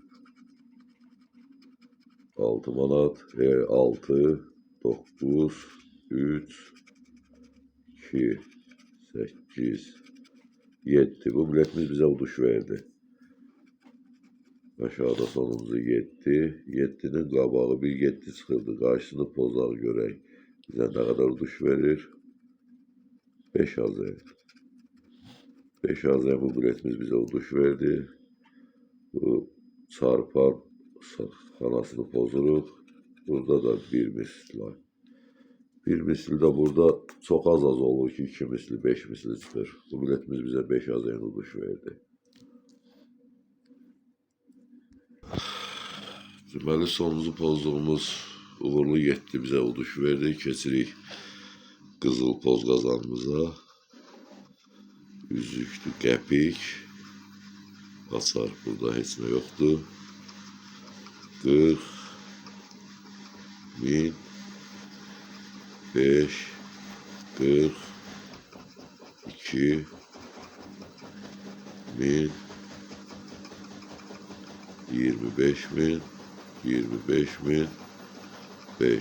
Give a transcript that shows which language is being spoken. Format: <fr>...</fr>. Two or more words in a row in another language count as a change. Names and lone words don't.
<az>6 manat, 6, 9, 3, 2, 8, 7. Bu biletimiz bize uduş verdi. Aşağıda sonuncu 7. 7'nin qabağı bir 7 çıxırdı. Qarşısını pozaq görək. Bizə nə qədər uduş verir? 5 azen. 5 azen bu biletimiz bize uduş verdi. Bu çarpan xanasını pozuruq. Burada da bir misli var.</az> <tr>Bir misli de burada çok az olur ki 2 misli, 5 misli çıxır.</tr> <az>Bu biletimiz bize 5 azen uduş verdi. Deməli sonuncu pozduğumuz uğurlu getdi, bize uduş verdi. Keçirik qızıl poz qazanımıza. Üzüktü, qəpik. Açar burada heç nə yoxdur. 40 bin, 5, 40, 2 bin, 25 bin, 25 bin, 5.</az>